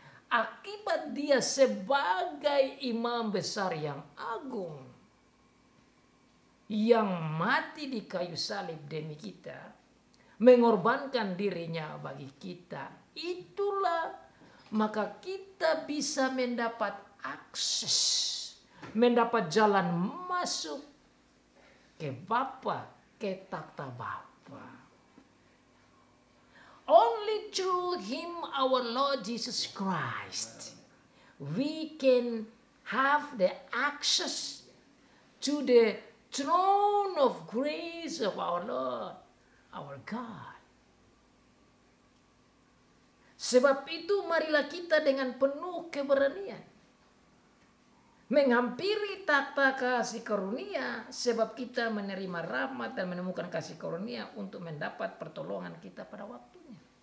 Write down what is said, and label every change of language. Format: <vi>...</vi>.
<id>Akibat dia sebagai imam besar yang agung yang mati di kayu salib demi kita, mengorbankan dirinya bagi kita, itulah maka kita bisa mendapat akses, mendapat jalan masuk ke Bapa, ke takhta Bapa.</id> <en>Only through Him, our Lord Jesus Christ, we can have the access to the throne of grace of our Lord, our God.</en> <id>Sebab itu marilah kita dengan penuh keberanian menghampiri takhta kasih karunia, sebab kita menerima rahmat dan menemukan kasih karunia untuk mendapat pertolongan kita pada waktunya.</id>